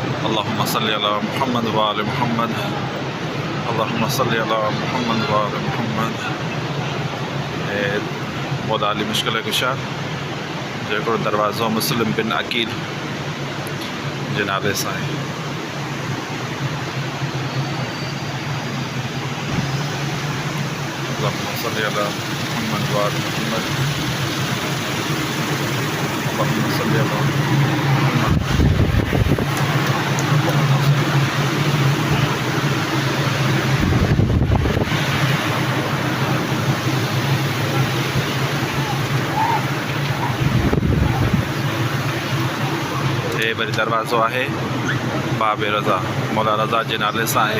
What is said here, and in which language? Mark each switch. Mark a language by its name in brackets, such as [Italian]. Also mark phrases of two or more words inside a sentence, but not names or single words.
[Arabic] اللهم صل على محمد وآل محمد. اللهم صل على محمد وآل محمد. [Sindhi] मौला अली मुश्किल कुशा जो दरवाज़ो मुस्लिम बिन अकील जे नाले सां आहे। [Arabic] اللهم صل على محمد وآل محمد. اللهم صل على محمد. [Sindhi] ये वरी दरवाज़ो आहे बाब रज़ा मौला रज़ा जे नाले सां आहे।